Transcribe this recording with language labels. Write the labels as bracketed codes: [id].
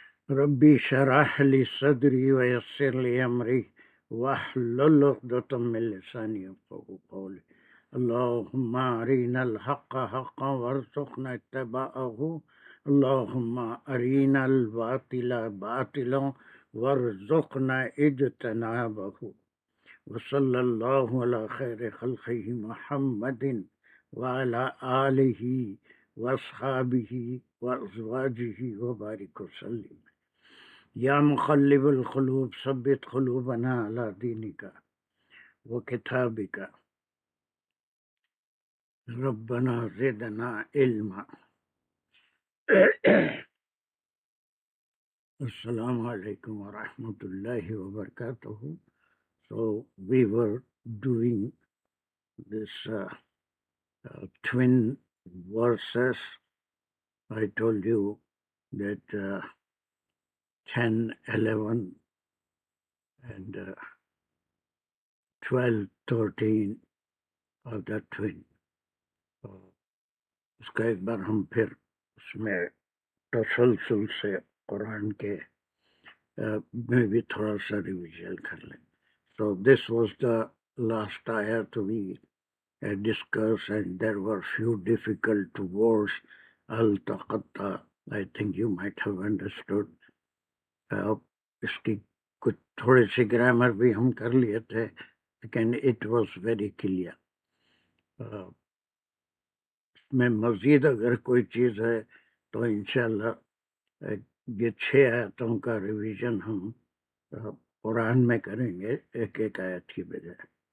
[ar] ربي شرح لي صدري ويسر لي أمري واحلل عقدة من لساني يفقهوا قولي. اللهم أرنا الحق حقا وارزقنا اتباعه. اللهم أرنا الباطل باطلا وارزقنا اجتنابه. وصلی اللہ علی خیر خلقہ محمد وعلی آلہ واصحابہ وازواجہ وبارک وسلم. یا مقلب القلوب ثبت قلوبنا علی دینک وکتابک. ربنا زدنا علما. السلام علیکم ورحمۃ اللہ وبرکاتہ. [en] So we were doing this twin verses. I told you that 10, 11 and 12, 13 are the twin. [ur] اس کا ایک بار ہم پھر اس میں تسلسل سے قرآن کے میں بھی تھوڑا سا ریویژن کر لیں. [en] So this was the last ayat we discussed, and there were few difficult words. Al-taqatta, I think you might have understood. [ur] اس کی کچھ تھوڑی سی گرامر بھی ہم کر لیے تھے, لیکن [en] it was very clear. [ur] میں مزید اگر کوئی چیز ہے تو انشاءاللہ یہ 6 آیتوں کا ریویژن ہم قرآن میں کریں گے, ایک ایک آیت کی بجائے.